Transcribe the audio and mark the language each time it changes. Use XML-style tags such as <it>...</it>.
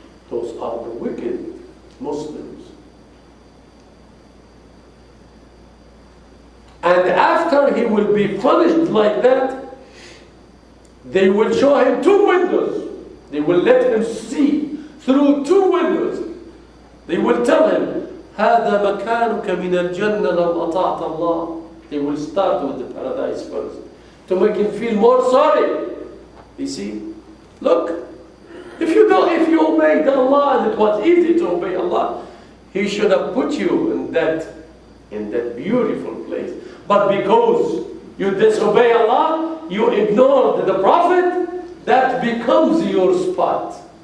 <en>Those are the wicked Muslims. And after he will be punished like that, they will show him two windows. They will let him see through two windows. They will tell him,</en> <ar>هذا مكانك من الجنة لو أطعت الله.</ar> <en>They will start with the paradise first to make him feel more sorry. You see, look, if you obeyed Allah and it was easy to obey Allah, He should have put you in that beautiful place. But because you disobey Allah, you ignored the Prophet, that becomes your spot.</en>